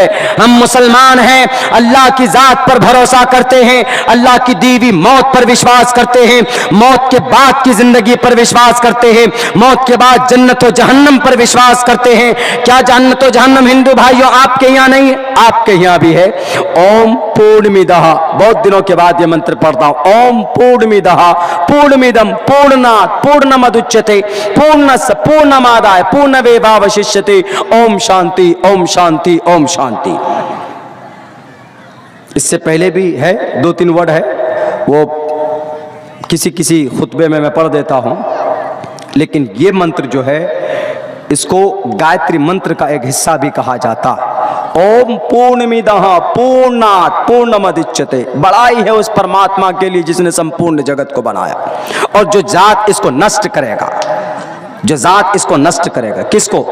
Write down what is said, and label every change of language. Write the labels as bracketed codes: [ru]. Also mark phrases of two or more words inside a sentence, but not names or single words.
[ur] ہم مسلمان ہیں، اللہ کی ذات پر بھروسہ کرتے ہیں، اللہ کی دی ہوئی موت پر وشواس کرتے ہیں، موت کے بعد کی زندگی پر وشواس کرتے ہیں، موت کے بعد جنت و جہنم پر وشواس کرتے ہیں۔ کیا جنت و جہنم ہندو بھائیوں آپ کے یہاں نہیں ہے؟ آپ کے یہاں بھی ہے۔ [sa] ॐ पूर्णमदः, [ur] بہت دنوں کے بعد یہ منتر پڑھتا ہوں، [sa] ॐ पूर्णमदः पूर्णमिदम् पूर्णात् पूर्णमुदच्यते पूर्णस्य पूर्णमादाय पूर्णमेवावशिष्यते, ॐ शान्तिः ॐ शान्तिः ॐ शान्तिः. [ur] اس سے پہلے بھی ہے 2-3 ورڈ ہے، وہ کسی خطبے میں پڑھ دیتا ہوں، لیکن یہ منتر جو ہے اس کو گایتری منتر کا ایک حصہ بھی کہا جاتا۔ [sa] ॐ पूर्णमदः पूर्णात् पूर्णमुदच्यते, [ur] بڑائی ہے اس پرماتما کے لیے جس نے سمپورن جگت کو بنایا، اور جو ذات اس کو نشٹ کرے گا، جو ذات اس کو نشٹ کرے گا، کس کو؟